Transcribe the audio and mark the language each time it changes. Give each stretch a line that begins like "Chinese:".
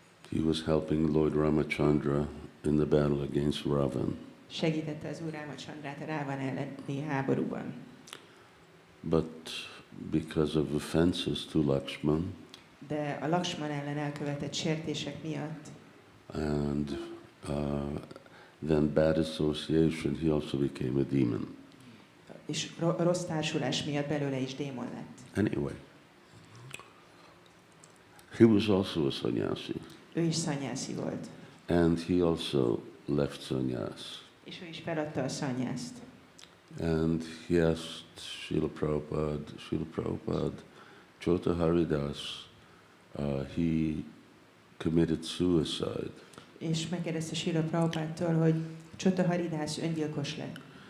English: He was helping Lord Ramachandra in the battle against Ravan.
Hungarian: Segítette az Úr Rámachandrát a Rávan elleni háborúban.
English: but because of offenses to Lakshman,
Hungarian: de a Lakshman ellen elkövetett sértések miatt,
English: and then bad association, he also became a demon.
Hungarian: és rossz társulás miatt belőle is démon lett.
English: Anyway, he was also a sannyasi,
Hungarian: Ő is szanyászi volt,
English: and he also left sannyas.
Hungarian: és ő is feladta a szanyászt.
English: And he asked Srila Prabhupada, Chota Haridas, he committed suicide.
Hungarian: És megkérdezte Srila Prabhupádtól, hogy Csota Haridász öngyilkos lett.